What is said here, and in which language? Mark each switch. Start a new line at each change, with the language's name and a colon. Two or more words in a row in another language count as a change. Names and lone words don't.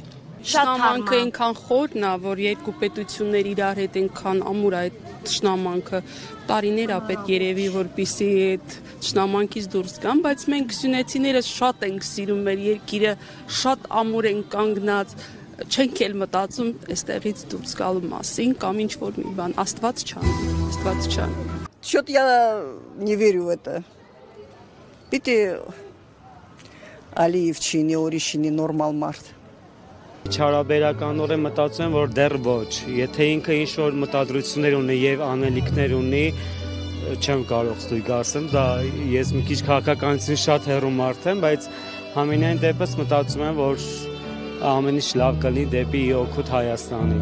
Armenian: Տշնամանքը այնքան խորն է, որ երկու պետություններ իրար հետ այնքան ամուր է այդ տշնամանքը։ Տարիներ է պետք երևի, որպեսզի այդ տշնամանքից դուրս գան, բայց մենք սյունեցիները շատ ենք սիրում մեր երկիրը, շատ ամուր ենք կանգնած, չենք էլ մտածում այստեղից դուրս գալու մասին կամ ինչ որ մի բան, Աստված չան։
Russian: Что-то я не верю в это.
Armenian: Պիտի Ալիև չինի, ուրիշ չինի նորմալ մարդ։ Չարաբերականորեն մտածում եմ, որ դեռ ոչ։ Եթե ինքը ինչ-որ մտադրություններ ունի եւ անելիքներ ունի, չեմ կարող ստույգ ասեմ, դա ես մի քիչ քաղաքականություն շատ հեռու մարդ եմ, բայց համենայն դեպս մտածում եմ, որ ամեն ինչ լավ կլինի դեպի օգուտ Հայաստանի։